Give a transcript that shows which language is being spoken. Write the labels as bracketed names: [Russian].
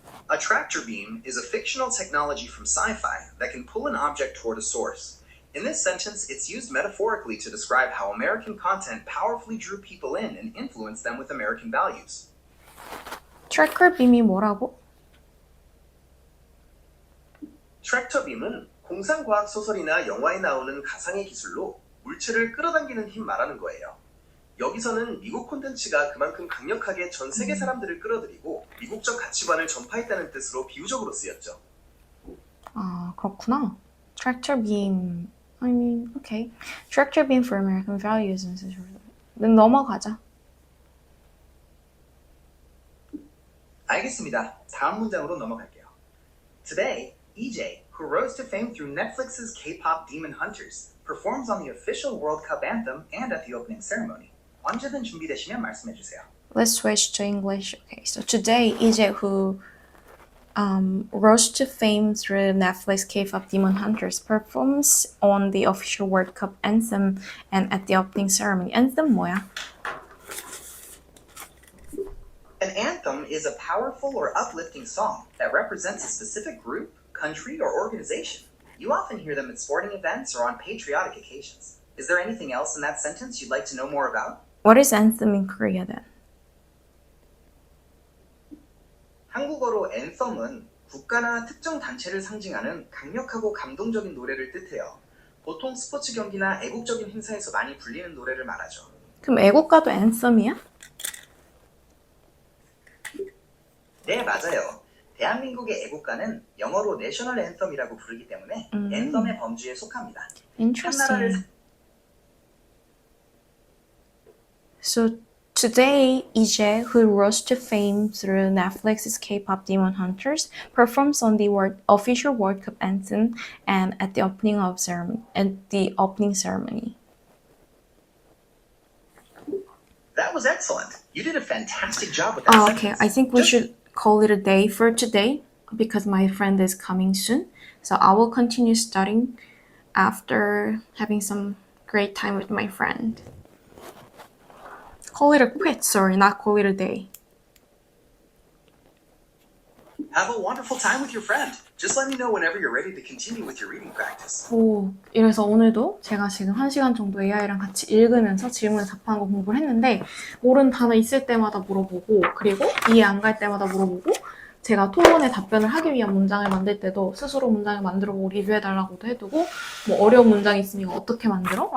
[English] A tractor beam is a fictional technology from sci-fi that can pull an object toward a source. In this sentence, it's used metaphorically to describe how American content powerfully drew people in and influenced them with American values. [Korean] 트래커 빔이 뭐라고? 트랙터 빔은 공상과학 소설이나 영화에 나오는 가상의 기술로 물체를 끌어당기는 힘 말하는 거예요. 여기서는 미국 콘텐츠가 그만큼 강력하게 전 세계 사람들을 끌어들이고 미국적 가치관을 전파했다는 뜻으로 비유적으로 쓰였죠. 아, 그렇구나. [English] Tractor beam. I mean, okay. Tractor beam for American values. [Korean] 넘어가자. 알겠습니다. 다음 문장으로 넘어갈게요. [English] Today, EJ, who rose to fame through Netflix's K-pop Demon Hunters, performs on the official World Cup anthem and at the opening ceremony. [Korean] 언제든 준비되시면 말씀해주세요. [English] Let's switch to English. Okay, so today, EJ, who rose to fame through Netflix K-pop Demon Hunters, performs on the official World Cup anthem and at the opening ceremony. [Korean] Anthem 뭐야? [English] An anthem is a powerful or uplifting song that represents a specific group, country, or organization. You often hear them at sporting events or on patriotic occasions. Is there anything else in that sentence you'd like to know more about? What is anthem in Korea then? [Korean] 한국어로 anthem은 국가나 특정 단체를 상징하는 강력하고 감동적인 노래를 뜻해요. 보통 스포츠 경기나 애국적인 행사에서 많이 불리는 노래를 말하죠. 그럼 애국가도 anthem이야? 네, 맞아요. 대한민국의 애국가는 영어로 내셔널 앤썸이라고 부르기 때문에 앤썸의 범주에 속합니다. [English] Interesting. So today, EJ, who rose to fame through Netflix's K-pop Demon Hunters, performs on the official World Cup anthem and at the opening ceremony. That was excellent. You did a fantastic job with that Oh, sentence. okay. I think we should call it a day for today because my friend is coming soon. So I will continue studying after having some great time with my friend. Call it a quit, sorry, not call it a day. Have a wonderful time with your friend. Just let me know whenever you're ready to continue with your reading practice. [Korean] 오, 이래서 오늘도 제가 지금 1시간 정도 AI랑 같이 읽으면서 질문에 답하는 거 공부를 했는데 모르는 단어 있을 때마다 물어보고 그리고 이해 안 갈 때마다 물어보고 제가 토론에 답변을 하기 위한 문장을 만들 때도 스스로 문장을 만들어보고 리뷰해달라고도 해두고 뭐 어려운 문장이 있으니까 어떻게 만들어?